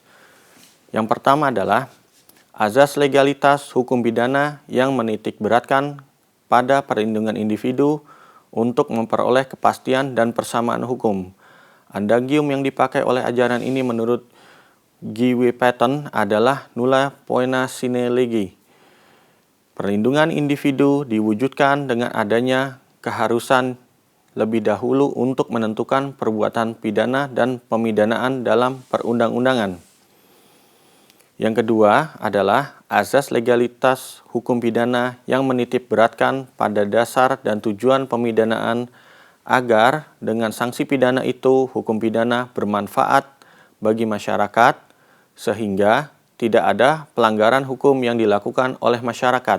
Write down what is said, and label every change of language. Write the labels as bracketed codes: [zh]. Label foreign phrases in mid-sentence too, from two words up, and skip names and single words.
[id] Yang pertama adalah azas legalitas hukum pidana yang menitik beratkan pada perlindungan individu untuk memperoleh kepastian dan persamaan hukum. Adagium yang dipakai oleh ajaran ini menurut G. [la] W. Paton adalah nulla poena sine lege. [id] Perlindungan individu diwujudkan dengan adanya keharusan lebih dahulu untuk menentukan perbuatan pidana dan pemidanaan dalam perundang-undangan. Yang kedua adalah azas legalitas hukum pidana yang menitik beratkan pada dasar dan tujuan pemidanaan agar dengan sanksi pidana itu hukum pidana bermanfaat bagi masyarakat sehingga tidak ada pelanggaran hukum yang dilakukan oleh masyarakat.